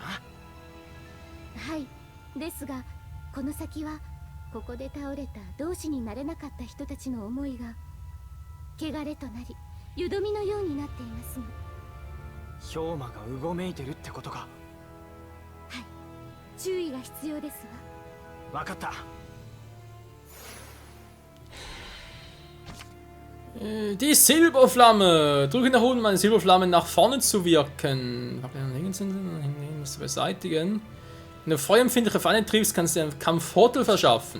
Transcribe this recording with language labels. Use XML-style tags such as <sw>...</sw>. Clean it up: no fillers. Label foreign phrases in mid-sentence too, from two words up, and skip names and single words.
<ja>はい、ですがこの先はここで倒れた同志になれなかった人たちの思いが汚れとなり湯飲みのようになっていますの。氷馬がうごめいてるってことか。はい、注意が必要ですわ。わかった。</ja> <de>Die Silberflamme. Drücke nach unten, um eine Silberflamme nach vorne zu wirken. Zu beseitigen. Wenn du feuerempfindliche Feinde triebst, kannst du dir einen Kampfvorteil verschaffen.</de>